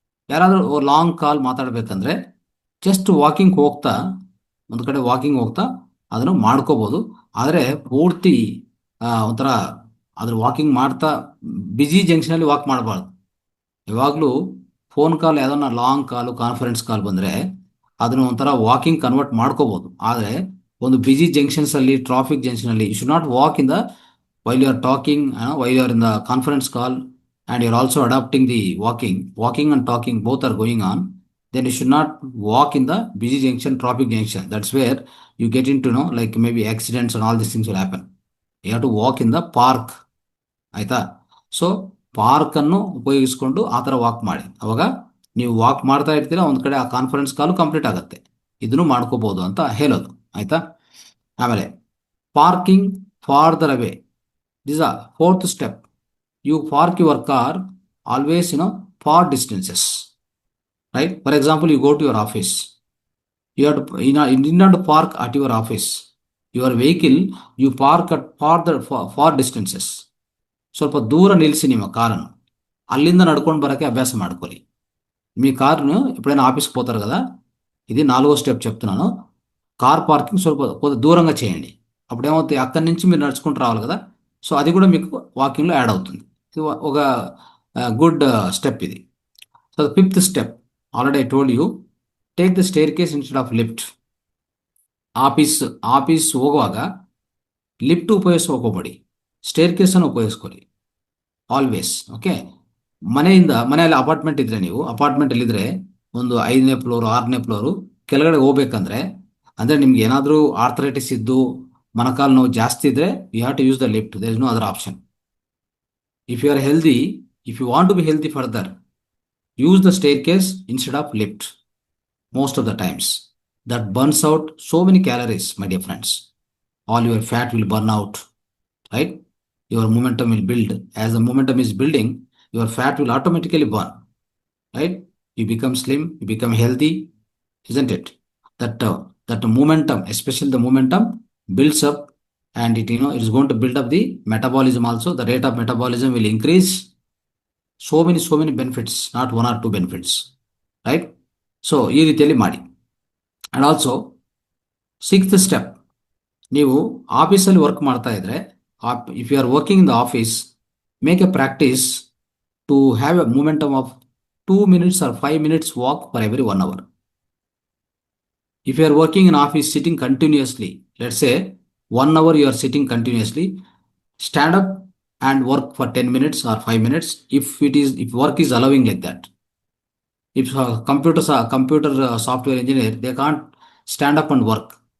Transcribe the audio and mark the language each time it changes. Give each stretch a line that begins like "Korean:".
Kannada: ಯಾರಾದರೂ ಲಾಂಗ್ ಕಾಲ್ ಮಾತಾಡಬೇಕಂದ್ರೆ just walking ಹೋಗ್ತಾ, ಒಂದು ಕಡೆ ವಾಕಿಂಗ್ ಹೋಗ್ತಾ ಅದನ್ನು ಮಾಡ್ಕೋಬೋದು. ಆದರೆ ಪೂರ್ತಿ ಒಂಥರ ಅದ್ರ ವಾಕಿಂಗ್ ಮಾಡ್ತಾ ಬಿಜಿ ಜಂಕ್ಷನಲ್ಲಿ ವಾಕ್ ಮಾಡಬಾರ್ದು. ಯಾವಾಗಲೂ ಫೋನ್ ಕಾಲ್, ಯಾವ್ದನ್ನ ಲಾಂಗ್ ಕಾಲು, ಕಾನ್ಫರೆನ್ಸ್ ಕಾಲ್ ಬಂದರೆ ಅದನ್ನು ಒಂಥರ ವಾಕಿಂಗ್ ಕನ್ವರ್ಟ್ ಮಾಡ್ಕೋಬೋದು. ಆದರೆ ಒಂದು busy ಜಂಕ್ಷನ್ಸಲ್ಲಿ, traffic ಜಂಕ್ಷನಲ್ಲಿ
English: You should not walk in the while you are talking, while you are in the conference call and you are also adopting the walking and talking both are going on, then you should not walk in the busy junction, traffic junction. That's where you get into like maybe accidents and all these things will happen. You have to walk in the park.
Kannada: ಆಯ್ತಾ? So park ಅನ್ನು ಉಪಯೋಗಿಸ್ಕೊಂಡು ಆ ಥರ walk ಮಾಡಿ. ಅವಾಗ ನೀವು walk ಮಾಡ್ತಾ ಇರ್ತೀರಾ, ಒಂದು ಕಡೆ ಆ ಕಾನ್ಫರೆನ್ಸ್ ಕಾಲು ಕಂಪ್ಲೀಟ್ ಆಗುತ್ತೆ. ಇದನ್ನು ಮಾಡ್ಕೋಬಹುದು ಅಂತ ಹೇಳೋದು. ಆಯ್ತಾ? ಆಮೇಲೆ
English: Parking farther away. This a fourth step. You park your car always far distances, right? For example, you go to your office, you have to, you need not park at your office. Your vehicle you park at far distances.
Kannada: ಸ್ವಲ್ಪ ದೂರ ನಿಲ್ಲಿಸಿ ನಿಮ್ಮ ಕಾರನ್ನು. ಅಲ್ಲಿಂದ ನಡ್ಕೊಂಡು ಬರೋಕ್ಕೆ
Telugu: అభ్యాసం
Kannada: ಮಾಡ್ಕೊಳ್ಳಿ.
Telugu: మీ కార్ను ఎప్పుడైనా ఆఫీస్కి పోతారు కదా, ఇది 4వ స్టెప్ చెప్తున్నాను. కార్ పార్కింగ్
Kannada: ಸ್ವಲ್ಪ
Telugu: దూరంగా చేయండి. అప్పుడేమవుతుంది, అక్కడి నుంచి మీరు నడుచుకుంటూ రావాలి కదా, సో అది కూడా మీకు వాకింగ్లో యాడ్ అవుతుంది. ఇది ఒక గుడ్ స్టెప్ ఇది.
English: So the fifth step, already I told you, take the staircase instead of lift.
Kannada: Office ಹೋಗುವಾಗ ಲಿಫ್ಟ್ ಉಪಯೋಗಿಸ್ಕೋಬೇಡಿ, ಸ್ಟೇರ್ ಕೇಸನ್ನು ಉಪಯೋಗಿಸ್ಕೊಳ್ಳಿ. ಆಲ್ವೇಸ್. ಓಕೆ, ಮನೆಯಲ್ಲಿ ಅಪಾರ್ಟ್ಮೆಂಟ್ ಇದ್ರೆ, ನೀವು ಅಪಾರ್ಟ್ಮೆಂಟ್ ಇದ್ರೆ ಒಂದು 5ನೇ ಫ್ಲೋರು 6ನೇ ಫ್ಲೋರು ಕೆಳಗಡೆ ಹೋಗ್ಬೇಕಂದ್ರೆ, ಅಂದ್ರೆ ನಿಮ್ಗೆ ಏನಾದರೂ ಆರ್ಥರೈಟಿಸ್ ಇದ್ದು ಮೊಣಕಾಲು ನೋವು ಜಾಸ್ತಿ ಇದ್ರೆ
English: You have to use the lift. There is no other option. If you are healthy, if you want to be healthy further, use the staircase instead of lift most of the times. That burns out so many calories, my dear friends. All your fat will burn out, right? Your momentum will build. As the momentum is building, your fat will automatically burn, right? You become slim, you become healthy, isn't it? That momentum, especially the momentum, builds up, and it is going to build up the metabolism also. The rate of metabolism will increase. So many benefits, not one or two benefits, right?
Kannada: So ಈ ರೀತಿಯಲ್ಲಿ ಮಾಡಿ.
English: and also 6th step,
Kannada: ನೀವು ಆಫೀಸಲ್ಲಿ work ಮಾಡ್ತಾ ಇದ್ರೆ,
English: If you are working in the office, make a practice to have a momentum of 2 minutes or 5 minutes walk for every 1 hour. If you are working in office sitting continuously, let's say 1 hour you are sitting continuously, stand up and work for 10 minutes or 5 minutes if work is allowing like that. If computer software engineer, they can't stand up and work.